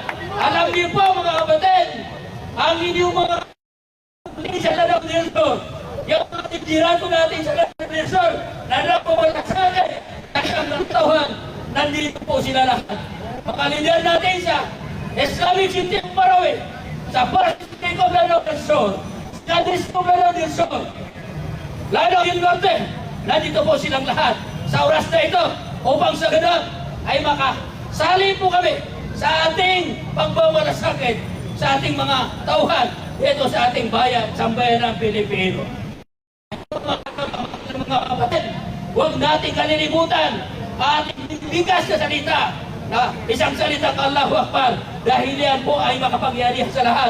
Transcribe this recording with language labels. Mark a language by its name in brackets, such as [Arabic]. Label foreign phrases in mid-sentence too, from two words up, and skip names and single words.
[Filipino] Alam niyo po mga kapatid, ang inyong mga sa Lanao del Sur, yung mga titirato natin sa Lanao del Sur, na napamalasakit ng tauhan, nandito po sila lahat. Mga lider natin sa Islamic City of Marawi, sa Pacific of Lanao del Sur, sa District of Lanao del Sur, Lanao del Norte, nandito po silang lahat sa oras na ito upang sa ganun ay makasali po kami sa ating pagmamalasakit sa ating mga tauhan dito sa ating bayan, sambayan ng Pilipino. Mga kapatid, huwag natin kalilimutan ating bigas na salita na isang salita ng [Arabic] Allahu Akbar [Filipino] dahil yan po ay makapangyarihan sa lahat.